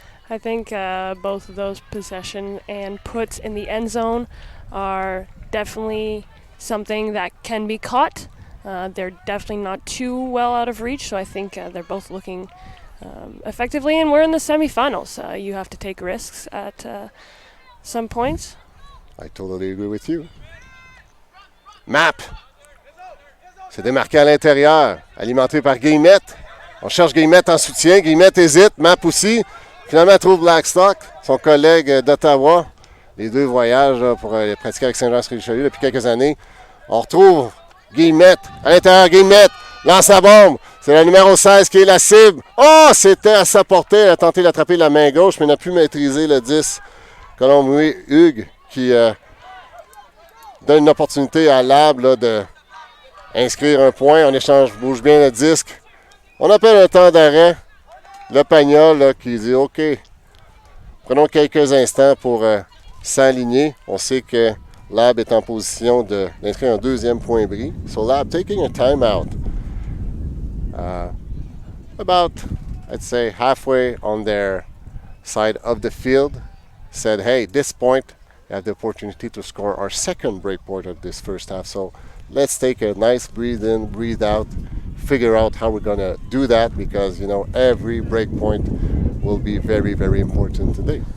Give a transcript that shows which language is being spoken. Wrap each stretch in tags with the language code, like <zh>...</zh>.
<en>I think both of those possession and puts in the end zone are definitely something that can be caught. They're definitely not too well out of reach, so I think they're both looking effectively, and we're in the semifinals. You have to take risks at some points. I totally agree with you. Map.</en> <fr>C'est démarqué à l'intérieur, alimenté par Guillemette. On cherche Guillemette en soutien. Guillemette hésite, Map aussi. Finalement, elle trouve Blackstock, son collègue d'Ottawa. Les deux voyagent là, pour pratiquer avec Saint-Jean-sur-Richelieu depuis quelques années. On retrouve Guillemette à l'intérieur. Guillemette lance la bombe. C'est le numéro 16 qui est la cible. Oh, c'était à sa portée. Elle a tenté d'attraper la main gauche, mais n'a pu maîtriser le 10. Colombe Hugues qui donne une opportunité à Lab là, d'inscrire un point. En échange, bouge bien le disque. On appelle un temps d'arrêt. Le Pagnol là, qui dit OK, prenons quelques instants pour s'aligner. On sait que Lab est en position d'inscrire un deuxième point bris.</fr> <en>So Lab taking a timeout. About, I'd say, halfway on their side of the field. Said, hey, this point, we have the opportunity to score our second break point of this first half. So let's take a nice breathe in, breathe out. Figure out how we're going to do that because, you know, every break point will be very, very important today.</en>